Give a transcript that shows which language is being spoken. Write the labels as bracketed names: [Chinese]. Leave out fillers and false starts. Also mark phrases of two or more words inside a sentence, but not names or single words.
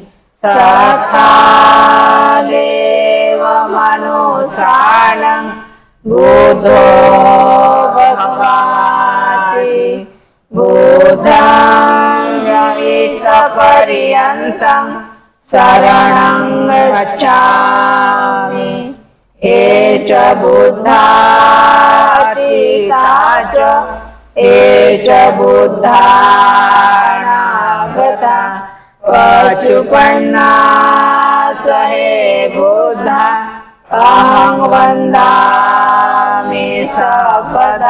[Pali] सखादेव मनुष्यानं बुद्धो भगवाति बुद्धं जवितपर्यन्तं शरणं गच्छामि. ये च बुद्धातीता च ये च बुद्धानागता पचुपन्ना च हे बुद्धा अहं वन्दामि सर्वदा.